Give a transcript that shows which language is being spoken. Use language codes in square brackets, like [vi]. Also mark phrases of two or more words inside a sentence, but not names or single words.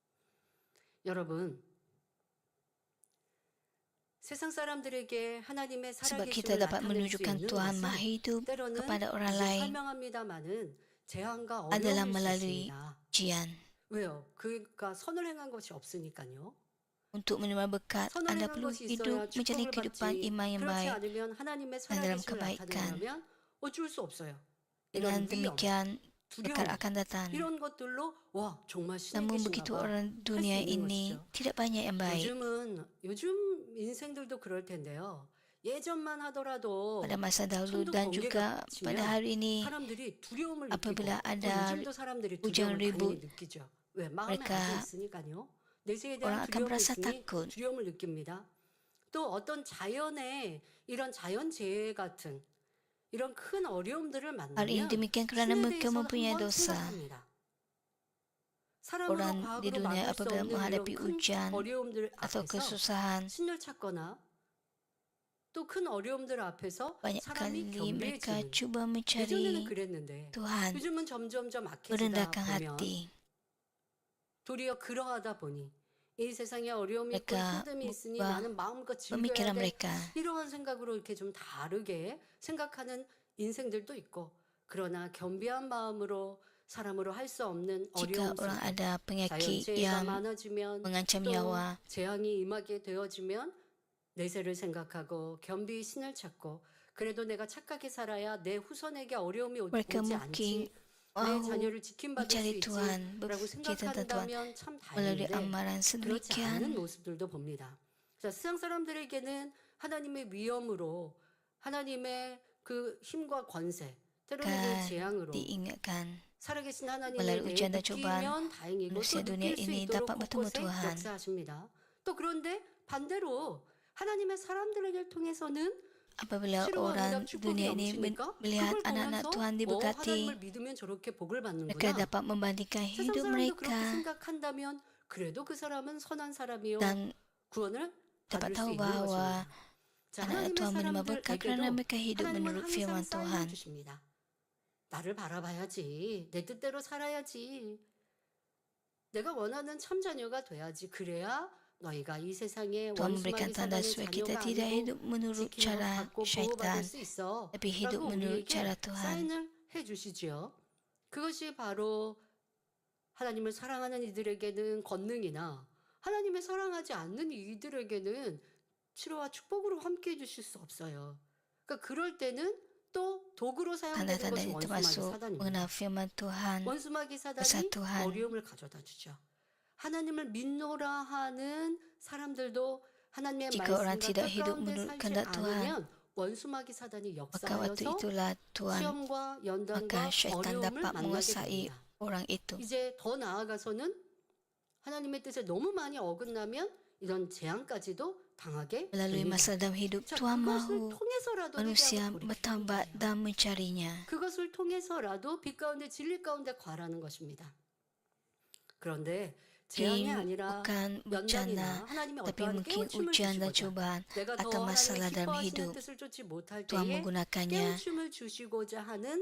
[ko] 여러분, 세상 사람들에게 하나님의 [ms] Sebab kita [ko] 살아계심을 [ms] dapat [ko] 나타낼 수 [ms] menunjukkan [ko] 있는 [ms] Tuhan Maha [ko] 것은 [ms] Hidup [ko] 때로는 [ms] kepada orang [ko] 이제 [ms] lain [ko] 설명합니다마는 재앙과 [ms] adalah [ko] 어려움일 수 [ms] melalui [ko] 있습니다. [ms] ujian. [ko] 왜요? 그러니까 선을 행한 것이 없으니까요. [ms] Untuk menerima berkat, [ko] 선을 [ms] anda [ko] 행한 [ms] perlu [ko] 것이 [ms] hidup [ko] 있어야 [ms] menjalani [ko] 축복을 [ms] kehidupan [ko] 받지. [ms] iman yang [ko] 그렇지 [ms] baik [ko] 않으면 하나님의 [ms] dan dalam [ko] 살아계심을 [ms] kebaikan. [ko] 나타내려면 어쩔 수 없어요. [ms] Dengan [ko] 이런 위험, [ms] demikian, berkat [ko] 두려움 [ms] akan datang. [ko] 이런 것들로 와 정말 신이 [ms] Namun [ko] 계신가 [ms] begitu [ko] 봐. [ms] orang [ko] 할 수 [ms] dunia [ko] 있는 [ms] ini [ko] 것이죠. [ms] tidak banyak yang baik. [ko] 요즘 인생들도 그럴 텐데요. 예전만 하더라도 [ms] Pada masa dahulu [ko] 천둥 [ms] dan [ko] 번개가 [ms] juga pada [ko] 치면 [ms] hari ini, [ko] 사람들이 두려움을 느끼고 [ms] apabila ada [ko] 요즘도 사람들이 [ms] hujan [ko] 두려움을 [ms] ribut, [ko] 당연히 느끼죠. 왜? 마음에 [ms] mereka [ko] 악이 있으니까요. 내세에 [ms] orang [ko] 대한 [ms] akan [ko] 두려움이 [ms] merasa [ko] 있으니 [ms] takut. [ko] 두려움을 느낍니다. 또 어떤 자연의 이런 자연재해 같은 이런 큰 어려움들을 [ms] Hal ini [ko] 만나면 [ms] demikian kerana [ko] 신에 [ms] mereka [ko] 대해서 [ms] mempunyai [ko] 한번 [ms] dosa. [ko] 생각합니다. 사람으로 [ms] orang di [ko] 과학으로 [ms] dunia [ko] 막을 수 [ms] apabila [ko] 없는 이런 [ms] menghadapi [ko] 큰 [ms] ujian [ko] 어려움들 [ms] atau [ko] 앞에서 [ms] kesusahan, [ko] 신을 찾거나 또 큰 어려움들 앞에서 [ms] banyak [ko] 사람이 [ms] kali mereka [ko] 겸비해지는, [ms] cuba [ko] 예전에는 [ms] mencari [ko] 그랬는데 [ms] Tuhan, [ko] 요즘은 점점점 악해지다 [ms] merendahkan [ko] 보면 [ms] hati. [ko] 도리어 그러하다 보니 이 세상에 어려움이 있고 [ms] Mereka [ko] 힘듦이 있으니 [ms] mengubah [ko] 나는 마음껏 즐겨야 [ms] pemikiran [ko] 돼, [ms] mereka. [ko] 이러한 생각으로 이렇게 좀 다르게 생각하는 인생들도 있고, 그러나 겸비한 마음으로 사람으로 할 수 없는 [ms] Jika [ko] 어려움 [ms] orang [ko] 속에 [ms] ada penyakit [ko] 자연재해가 [ms] yang [ko] 많아지면 [ms] mengancam [ko] 또 [ms] nyawa, [ko] 재앙이 임하게 되어지면 내세를 생각하고 겸비 신을 찾고, 그래도 내가 착하게 살아야 내 후손에게 어려움이 [ms] mereka [ko] 오지 [ms] mungkin [ko] 않지, 내 [ms] mahu [ko] 자녀를 지킴받을 수 [ms] mencari Tuhan, [ko] 있지라고 [ms] berfikir tentang Tuhan [ko] 생각한다면 참 [ms] melalui [ko] 다행인데 [ms] amalan [ko] 그렇지 않은 [ms] sedemikian. [ko] 모습들도 봅니다. 자, 세상 사람들에게는 하나님의 위엄으로, 하나님의 그 힘과 권세, 때로는 그 [ms] Kan [ko] 재앙으로 [ms] diingatkan [ko] 살아계신 하나님에 [ms] melalui [ko] 대해 [ms] ujian dan cobaan [ko] 느끼면 다행이고 또 [ms] manusia dunia [ko] 느낄 수 [ms] ini [ko] 있도록 [ms] dapat bertemu [ko] 곳곳에 [ms] Tuhan. [ko] 역사하십니다. 또 그런데 반대로 하나님의 사람들에게 통해서는 [ms] Apabila [ko] 치료와 응답 [ms] orang [ko] 축복이 [ms] dunia ini [ko] 넘치니까 [ms] melihat [ko] 그걸 [ms] anak-anak [ko] 보면서 [ms] Tuhan [ko] 하나님을 [ms] diberkati, [ko] 믿으면 저렇게 복을 [ms] mereka [ko] 받는구나. [ms] dapat membandingkan [ko] 세상 [ms] hidup [ko] 사람도 그렇게 [ms] mereka [ko] 생각한다면 그래도 그 사람은 선한 사람이요 [ms] dan [ko] 구원을 [ms] dapat [ko] 받을 수 [ms] tahu [ko] 있는 [ms] bahwa [ko] 것입니다. 자, [ms] anak-anak [ko] 하나님의 [ms] Tuhan menerima berkat kerana [ko] 사람들에게도 [ms] mereka hidup [ko] 하나님은 [ms] menurut [ko] 항상 [ms] firman [ko] 사인을 [ms] Tuhan. [ko] 주십니다. 나를 바라봐야지. 내 뜻대로 살아야지. 내가 원하는 참 자녀가 돼야지. 그래야 너희가 이 세상에 [ms] Tuhan memberikan [ko] 원수마귀 [ms] tanda [ko] 사단의 [ms] supaya kita [ko] 자녀가 [ms] tidak [ko] 아니고 [ms] hidup menurut [ko] 지킴을 [ms] cara [ko] 받고 [ms] syaitan, [ko] 보호받을 수 있어. [ms] tapi hidup [ko] 라고 [ms] menurut [ko] 우리에게 [ms] cara Tuhan. [ko] 사인을 해주시지요. 그것이 바로 하나님을 사랑하는 이들에게는 권능이나 하나님을 사랑하지 않는 이들에게는 치료와 축복으로 함께 해주실 수 없어요. 그러니까 그럴 때는 또 도구로 사용되는 [ms] Tanda-tanda [ko] 것이 [ms] ini [ko] 원수마귀 [ms] termasuk [ko] 사단입니다. [ms] mengenal firman Tuhan, [ko] 원수마귀 [ms] besar [ko] 사단이 [ms] Tuhan. [ko] 어려움을 가져다 주죠. 하나님을 믿노라 하는 사람들도 하나님의 [ms] Jika orang [ko] 말씀과 [ms] tidak [ko] 뜻 [ms] hidup [ko] 가운데 [ms] menurut [ko] 살지 [ms] kehendak Tuhan, [ko] 않으면 원수마귀 사단이 [ms] maka waktu [ko] 역사하여서 [ms] itulah Tuhan, [ko] 시험과 [ms] maka [ko] 연단과 [ms] syaitan [ko] 어려움을 [ms] dapat [ko] 만나게 [ms] menguasai [ko] 됩니다. [ms] orang itu. [ko] 이제 더 나아가서는 하나님의 뜻에 너무 많이 어긋나면 이런 재앙까지도 당하게 [ms] Melalui [ko] 됩니다. [ms] masa dalam hidup, [ko] 자, [ms] Tuhan [ko] 그것을 [ms] mahu [ko] 통해서라도 [ms] manusia [ko] 회개하고 돌이키는 [ms] bertaubat [ko] 거예요. [ms] dan mencarinya. [ko] 그것을 통해서라도 빛 가운데 진리 가운데 과라는 것입니다. 그런데 재앙이 [ms] Mungkin [ko] 아니라 [ms] bukan [ko] 연단이나 [ms] bencana, [ko] 하나님의 [ms] tapi [ko] 어떠한 [ms] mungkin [ko] 깨우침을 [ms] ujian dan [ko] 주시고자 [ms] cobaan [ko] 내가 [ms] atau [ko] 더 [ms] masalah [ko] 하나님의 [ms] dalam [ko] 기뻐하시는 [ms] hidup. [ko] 뜻을 쫓지 못할 [ms] Tuhan [ko] 때에 [ms] menggunakannya [ko] 깨우침을 주시고자 하는